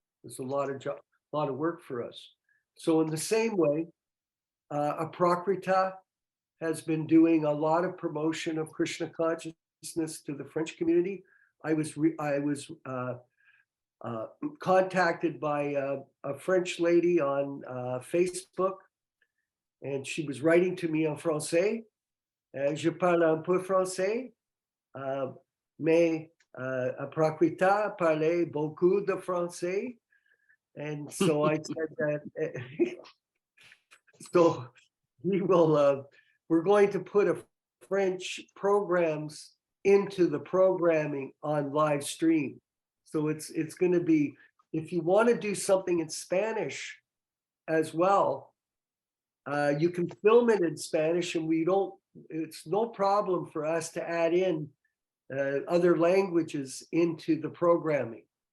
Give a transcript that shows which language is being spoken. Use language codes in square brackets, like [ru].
[en] There's a lot of work for us. So in the same way, Aprakrita has been doing a lot of promotion of Krishna consciousness to the French community. I was contacted by a French lady on Facebook, and she was writing to me [fr] en français. Je parle un peu français, mais Aprakrita parlait beaucoup de français. [en] And so I said that, so we will, we're going to put a French programs into the programming on live stream. So it's going to be, if you want to do something in Spanish as well, you can film it in Spanish, and it's no problem for us to add in other languages into the programming.